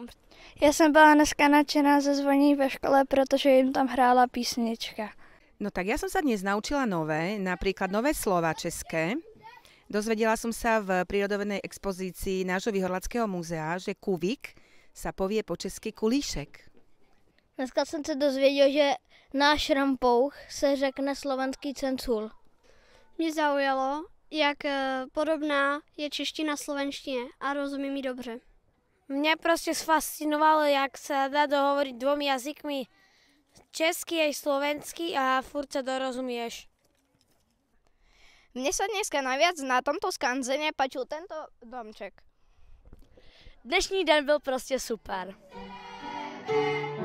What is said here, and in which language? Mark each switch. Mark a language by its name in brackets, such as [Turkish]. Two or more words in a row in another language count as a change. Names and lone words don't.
[Czech] Já jsem byla dneska nadšená ze zvoní ve škole, protože jim tam hrála písnička. [Slovak] No tak ja som sa dnes naučila nové, napríklad nové slova české. Dozvedela som sa v prírodovednej expozícii nášho Výhorlackého muzea, že kuvik sa povie po česky kulíšek. [Czech] Dneska jsem se dozvěděl, že náš rampouch se řekne slovenský cencul. Mě zaujalo, jak podobná je čeština slovenštině a rozumím ji dobře. [Slovak] Mňa proste sfascinovalo, jak sa dá dohovoriť dvomi jazykmi, česky aj slovensky a furt sa dorozumieš. Mne sa dneska najviac na tomto skanzene páčil tento domček. [Czech] Dnešní den byl prostě super.